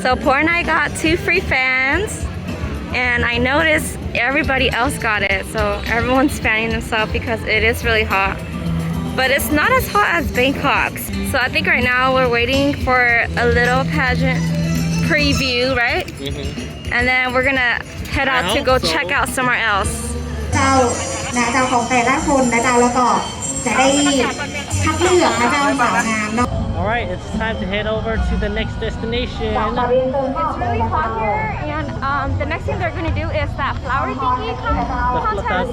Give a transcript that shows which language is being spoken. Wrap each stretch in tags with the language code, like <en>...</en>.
<en>So Port and I got 2 free fans, and I noticed everybody else got it, so everyone's fanning themselves because it is really hot. But it's not as hot as Bangkok's. So I think right now we're waiting for a little pageant preview, right? And then we're gonna head out to go check out somewhere else.</en> <th>เจ้านะเจ้าของแต่ละคนนะเจ้าแล้วก็จะได้คัดเลือกนะเจ้าสาวงามเนาะ</th> <en>Alright, it's time to head over to the next destination. It's really hot here, and the next thing they're going to do is that flower thingy contest.</en>